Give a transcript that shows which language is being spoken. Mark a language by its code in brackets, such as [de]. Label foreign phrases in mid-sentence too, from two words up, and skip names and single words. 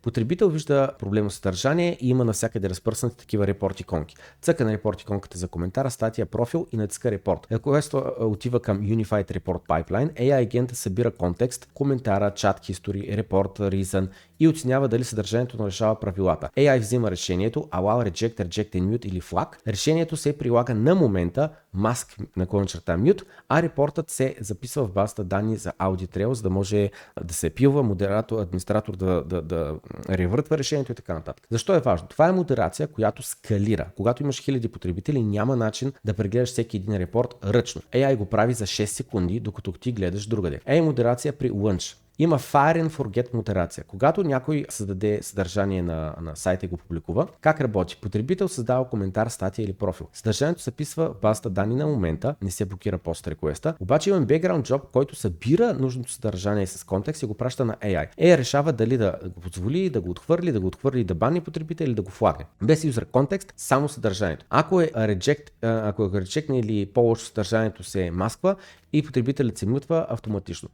[bg] Потребител вижда проблемно съдържание и има навсякъде разпръснати такива репорт иконки. Цъка на репорт иконката за коментара, статия, профил и натиска репорт. Когато отива към [en] Unified Report Pipeline, [bg] AI агента събира контекст, коментара, чат, history, репорт, reason и оценява дали съдържанието нарешава правилата. AI взима решението, [en] allow, reject and mute или flag. [bg] Решението се прилага на момента, [en] mask /mute, [bg] а репортът се записва в базата данни за [en] Audit Trail, [bg] за да може да се пилва, администратор да ревъртва решението и така нататък. Защо е важно? Това е модерация, която скалира. Когато имаш хиляди потребители, няма начин да прегледаш всеки един репорт ръчно. AI го прави за 6 секунди, докато ти гледаш другаде. AI модерация при launch. Има [en] Fire and Forget [bg] модерация. Когато някой създаде съдържание на сайта и го публикува, как работи? Потребител създава коментар, статия или профил. Съдържанието се писва в базата данни на момента, не се блокира пост реквеста, обаче имам background job, който събира нужното съдържание с контекст и го праща на AI. AI решава дали да го позволи, да го отхвърли, да бани потребител или да го флагне. Без user контекст, само съдържанието. Ако е рeject или по-лошо съдържанието се масква и потребителят се мютва автоматично.